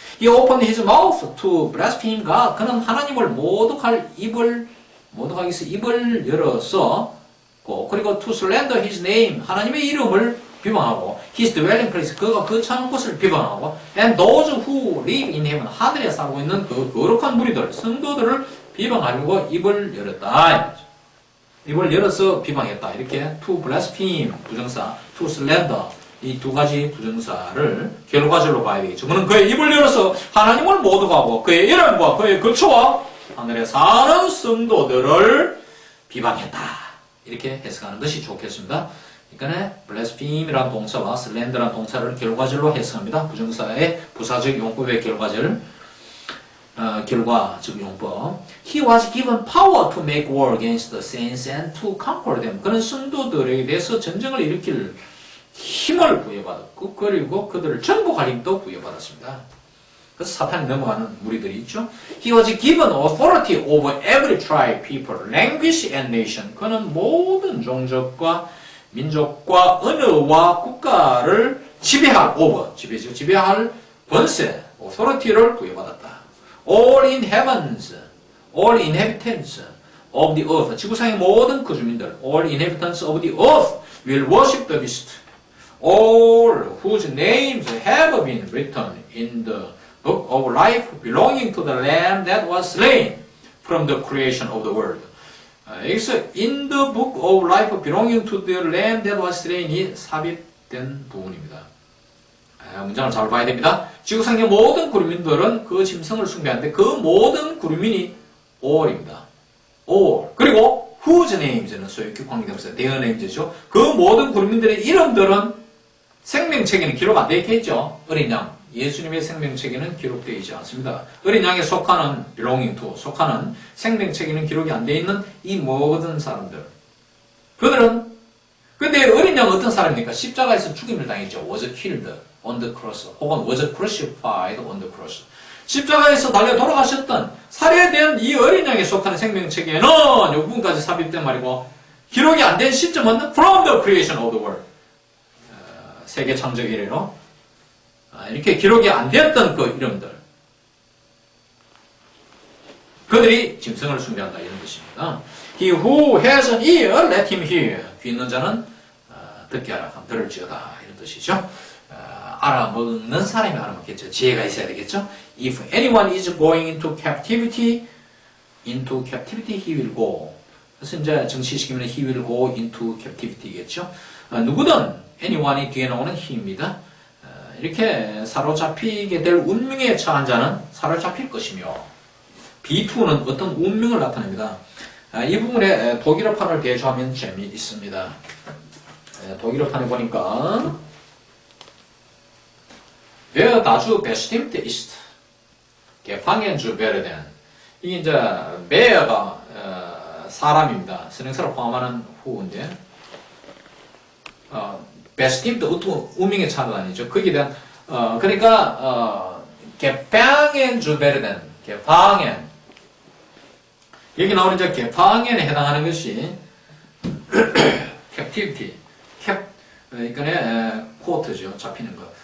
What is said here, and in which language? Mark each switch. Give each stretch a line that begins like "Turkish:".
English: 이 opened his mouth to blaspheme God.
Korean: 그는 하나님을 모독할 입을, 모독하기 위해서 입을 열어서 그리고
English: to slander his name.
Korean: 하나님의 이름을 비방하고
English: his dwelling place.
Korean: 그가 거처하는 곳을 비방하고
English: and those who live in heaven.
Korean: 하늘에 살고 있는 그 거룩한 무리들, 성도들을 비방하려고 입을 열었다. 입을 열어서 비방했다. 이렇게 to blaspheme 부정사, to slander 이 두 가지 부정사를 결과절로 봐야 되겠죠. 그는 그의 입을 열어서 하나님을 모독하고 그의 이름과 그의 거처와 하늘에 사는 성도들을 비방했다. 이렇게 해석하는 것이 좋겠습니다. 그러니까 blaspheme이라는 동사와 slander라는 동사를 결과절로 해석합니다. 부정사의 부사적 용법의 결과절. 결과적 용법.
English: He was given power to make war against the saints and to conquer them.
Korean: 그는 성도들에 대해서 전쟁을 일으킬 힘을 부여받았고, 그리고 그들을 정복할 힘도 부여받았습니다. 그래서 사탄이 넘어가는 무리들이 있죠.
English: He was given authority over every tribe, people, language and nation.
Korean: 그는 모든 종족과 민족과 언어와 국가를 지배할 over, 지배죠. 지배할 권세, authority를 부여받았다.
English: All in heavens, all inhabitants of the earth.
Korean: 지구상의 모든 그 주민들,
English: all inhabitants of the earth will worship the beast. All whose names have been written in the book of life belonging to the Lamb that was slain from the creation of the world.
Korean: 여기서
English: in the book of life belonging to the Lamb that was slain이
Korean: 삽입된 부분입니다. 문장을 잘 봐야 됩니다. 지구상의 모든 구류민들은 그 짐승을 숭배하는데 그 모든 구류민이 all입니다. all. 그리고 whose names는 소유격 관계대명사 their names죠. 그 모든 구류민들의 이름들은 생명책에는 기록 안 되어 있겠죠. 어린 양. 예수님의 생명책에는 기록되어 있지 않습니다. 어린 양에 속하는 belonging to 속하는 생명책에는 기록이 안 되어 있는 이 모든 사람들. 그들은 근데 어린 양은 어떤 사람입니까? 십자가에서 죽임을 당했죠.
English: was killed on the cross 혹은 was crucified on the cross.
Korean: 십자가에서 달려 돌아가셨던 살해된 이 어린 양에 속하는 생명책에는 이 부분까지 삽입된 말이고 기록이 안 된 시점은
English: from the creation of the world.
Korean: 세계 창조 이래로 이렇게 기록이 안 되었던 그 이름들 그들이 짐승을 숭배한다 이런 것입니다.
English: He who has an ear, let him hear.
Korean: 귀 있는 자는 듣게 하라. 들을지어다 이런 뜻이죠. 알아먹는 사람이 알아먹겠죠. 지혜가 있어야 되겠죠.
English: If anyone is going into captivity, he will go.
Korean: 그래서 이제 정치시키면
English: he will go into captivity
Korean: 겠죠. 누구든 anyone이 뒤에 나오는 he입니다. 이렇게 사로잡히게 될 운명에 처한 자는 사로잡힐 것이며 B2는 어떤 운명을 나타냅니다. 이 부분에 독일어판을 대조하면 재미있습니다. 독일어판에 보니까
German: Wer dazu bestimmt ist, gefangen zu werden.
Korean: 이게 이제 wer가 사람입니다. 선행사를 포함하는 후인데 bestimmt 어떤 운명에 처한 아니죠. 거기에 대한 그러니까
German: gefangen zu werden,
Korean: gefangen 여기 나오는 이제 gefangen에 해당하는 것이 captivity, 그러니까 코트죠. 잡히는 거.